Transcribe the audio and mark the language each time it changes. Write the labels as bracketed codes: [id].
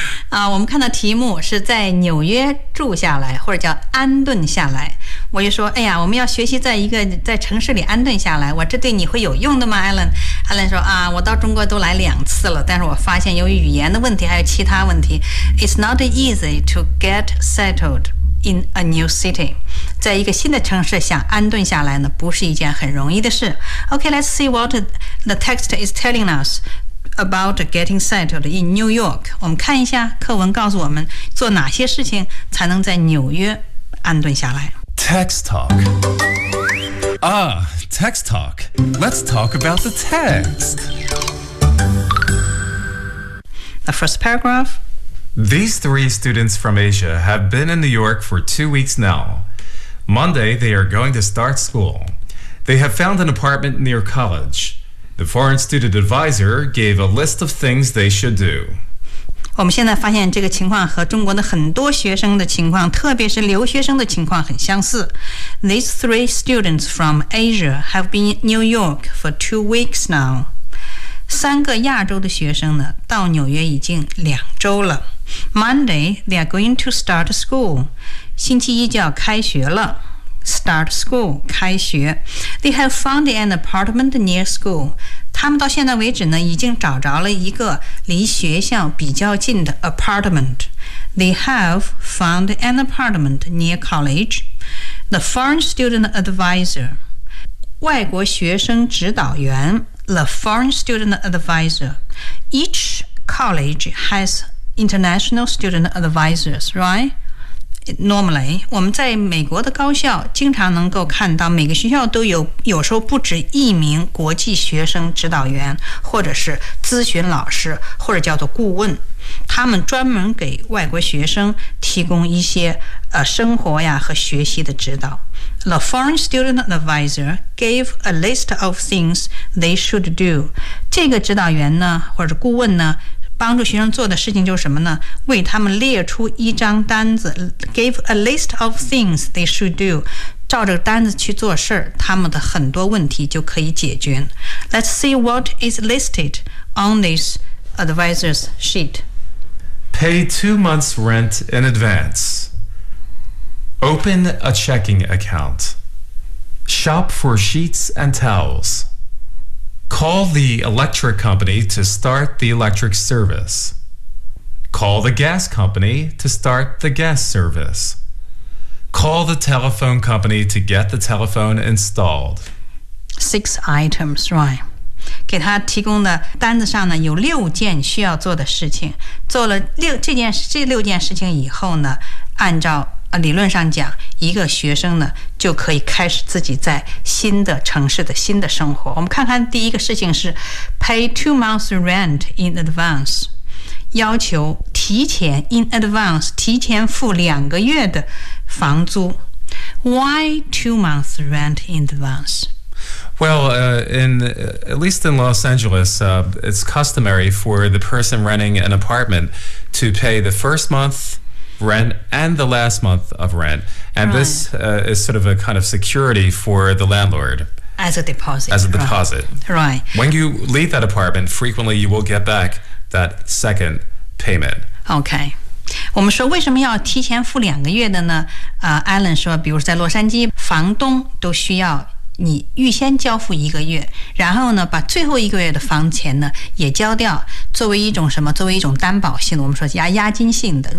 [zh] 我们看到题目是在纽约住下来或者叫安顿下来，我就说哎呀，我们要学习在一个在城市里安顿下来，我这对你会有用的吗 Alan 说啊，我到中国都来两次了，但是我发现由于语言的问题还有其他问题， [en] It's not easy to get settled in a new city， [zh] 在一个新的城市想安顿下来呢，不是一件很容易的事。 [en] OK, let's see what the text is telling usAbout getting settled in New York. [zh] 我们看一下课文告诉我们做哪些事情才能在纽约安顿下来。 [en] Text talk. Ah, text talk. Let's talk about the text. The first paragraph. These three students from Asia have been in New York for 2 weeks now. Monday, they are going to start school. They have found an apartment near college. The foreign student advisor gave a list of things they should do. [zh] 我们现在发现这个情况和中国的很多学生的情况，特别是留学生的情况很相似。 [en] These three students from Asia have been in New York for 2 weeks now. [zh] 三个亚洲的学生呢，到纽约已经两周了。 [en] Monday, they are going to start school. [zh] 星期一就要开学了。 [en] Start school, 开学。They have found an apartment near school. [zh] 他们到现在为止呢，已经找着了一个离学校比较近的 apartment. [en] They have found an apartment near college. The foreign student advisor, [zh] 外国学生指导员 [en] the foreign student advisor. Each college has international student advisors, right? [zh] Normally, 我们在美国的高校经常能够看到每个学校都有时候不止一名国际学生指导员或者是咨询老师或者叫做顾问，他们专门给外国学生提供一些生活呀和学习的指导。 [en] The foreign student advisor gave a list of things they should do. [zh] 这个指导员呢，或者顾问呢，帮助学生做的事情就是什么呢？为他们列出一张单子 [en] ，gave a list of things they should do. [zh] 照着单子去做事，他们的很多问题就可以解决。 [en] Let's see what is listed on this advisor's sheet. Pay 2 months' rent in advance. Open a checking account. Shop for sheets and towels. Call the electric company to start the electric service. Call the gas company to start the gas service. Call the telephone company to get the telephone installed. Six items, right? [zh] 给他提供的单子上呢有六件需要做的事情。做了这六件事情以后呢，按照理论上讲，一个学生呢就可以开始自己在新的城市的新的生活。我们看看第一个事情是 [en] pay 2 months rent in advance， [zh] 要求提前 in advance 提前付2个月的房租。 [en] Why 2 months rent in advance？ Well, at least in Los Angeles, it's customary for the person renting an apartment to pay the first month rent and the last month of rent. And right. this is sort of a kind of security for the landlord. As a deposit. Right. When you leave that apartment, frequently you will get back that second payment. Okay. [zh] 我们说为什么要提前付两个月的呢？Alan 说，比如在洛杉矶，房东都需要你预先交付一个月，然后呢，把最后一个月的房钱呢也交掉，作为一种什么？作为一种担保性的，我们说押金性的。